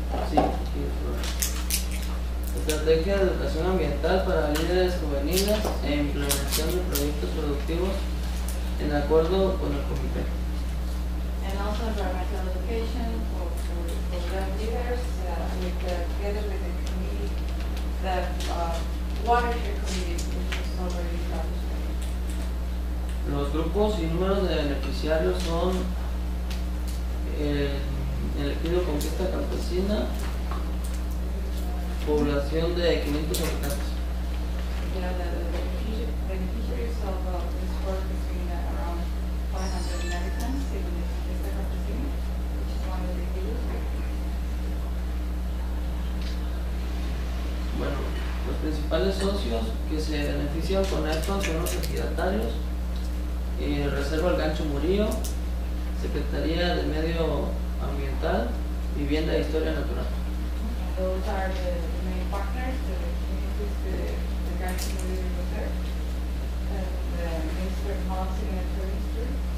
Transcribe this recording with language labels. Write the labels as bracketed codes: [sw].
[es] Sí, estrategia de educación ambiental para líderes juveniles e implementación de proyectos productivos en acuerdo con el comité. [en] And also environmental education for young leaders together with the committee, the watershed committee, which is already established. [es] Los grupos y números de beneficiarios son el ejido Conquista Campesina, población de 500 habitantes. [en] Yeah, the beneficiaries of this work is around 500 Americans in the Campesina, which is one of the ejidos. [es] Bueno, los principales socios que se benefician con esto son los ejidatarios, Reserva El Gancho Murillo, Secretaría de Medio Ambiental, Vivienda e Historia Natural. [en] Those are the main partners, the communities, the Gancho Murillo Reserve, and the Ministry of Housing and Tourism.